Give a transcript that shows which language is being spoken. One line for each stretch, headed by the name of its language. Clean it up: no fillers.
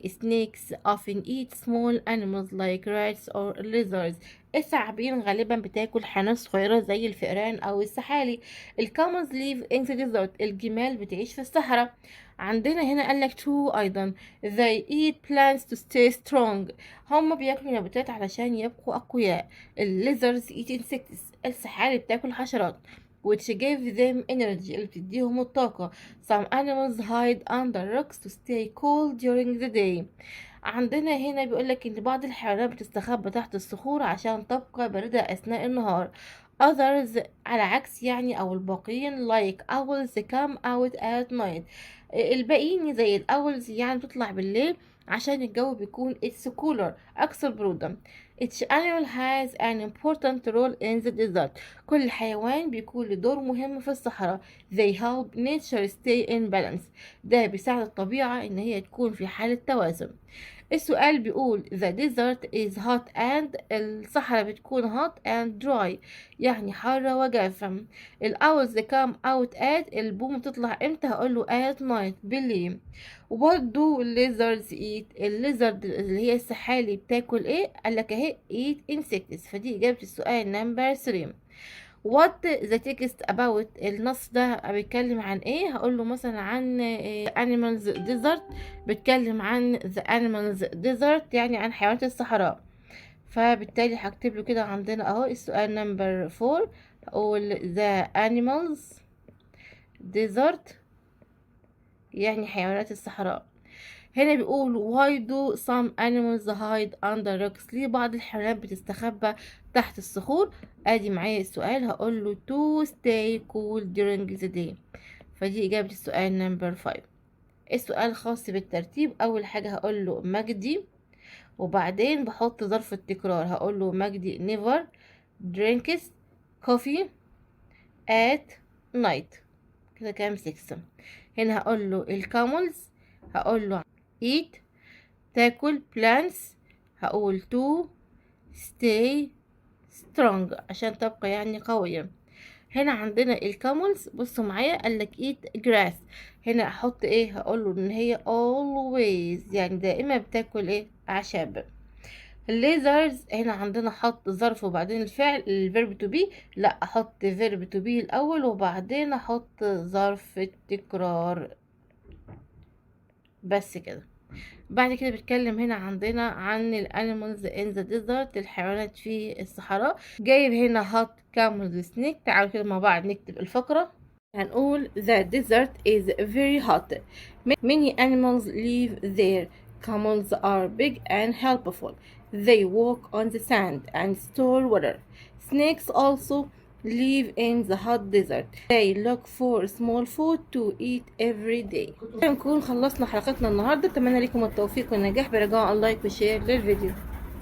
English: snakes often eat small animals like rats or lizards،
Arabic: الثعابين غالبا بتاكل حيوانات صغيرة زي الفئران أو السحالي.
English: الكاملز live in the desert،
Arabic: الجمال بتعيش في الصحراء. عندنا هنا قالك true أيضا
English: they eat plants to stay strong،
Arabic: هم بياكلوا نباتات علشان يبقوا أقوياء. الليزرز
English: eat insects،
Arabic: السحالي بتاكل حشرات.
English: which give them energy
Arabic: اللي بتديهم الطاقة.
English: some animals hide under rocks to stay cool during the day.
Arabic: عندنا هنا بيقولك ان بعض الحيوانات بتستخبى تحت الصخور عشان تبقى باردة اثناء النهار.
English: others
Arabic: على عكس يعني او الباقيين
English: like owls come out at night.
Arabic: الباقيين زي الاولز يعني بتطلع بالليل عشان الجو بيكون
English: it's cooler
Arabic: أكثر برودة.
English: each animal has an important role in the desert.
Arabic: كل حيوان بيكون له دور مهم في الصحراء.
English: they help nature stay in balance.
Arabic: ده بيساعد الطبيعة إن هي تكون في حالة توازن. السؤال بيقول
English: the desert is hot and
Arabic: الصحراء بتكون
English: hot and dry
Arabic: يعني حارة وجافة. الأولز
English: come out at
Arabic: البوم بتطلع امتى؟ هقوله
English: at night
Arabic: بالليل. وبرضو
English: lizards eat
Arabic: الليزرد اللي هي السحالي بتاكل ايه؟ قالك اهي
English: eat insects.
Arabic: فدي إجابة السؤال نمبر 3.
English: what the text about
Arabic: النص ده بيتكلم عن ايه؟ هقوله مثلا عن animals desert بيتكلم عن
English: the animals desert
Arabic: يعني عن حيوانات الصحراء. فبالتالي هكتب له كده عندنا اهو السؤال نمبر 4 اقول
English: the animals desert
Arabic: يعني حيوانات الصحراء. هنا بيقول
English: why do some animals hide under rocks
Arabic: ليه بعض الحيوانات بتستخبى تحت الصخور. ادي معايا السؤال هقول له
English: to stay cool during the day.
Arabic: فدي اجابة السؤال نمبر 5. السؤال خاص بالترتيب اول حاجة هقول له مجدي وبعدين بحط ظرف التكرار هقول له مجدي
English: never drinks coffee at night.
Arabic: كده كام 6. هنا هقول له الكاملز هقول له eat تاكل plants هقول
English: to stay strong
Arabic: عشان تبقى يعني قوية. هنا عندنا الكاملز بصوا معايا قالك
English: eat grass
Arabic: هنا احط ايه هقول له ان هي always يعني دائما بتاكل ايه اعشاب. الليزرز هنا عندنا حط ظرف وبعدين الفعل الفيرب تو بي لا احط فيرب تو بي الاول وبعدين احط ظرف التكرار بس كده. بعد كده بتكلم هنا عندنا عن الانيمالز ان ذا ديزرت الحيوانات في الصحراء. جايب هنا هات كامل سنيك. تعالوا كده مع بعض نكتب الفقرة. هنقول
English: the desert is very hot. Many animals live there. Camels are big and helpful. They walk on the sand and store water. Snakes also live in the hot desert. They look for small food to eat every day.
Arabic: نكون خلصنا حلقتنا النهارده. اتمنى لكم التوفيق والنجاح برجاء اللايك والشير للفيديو.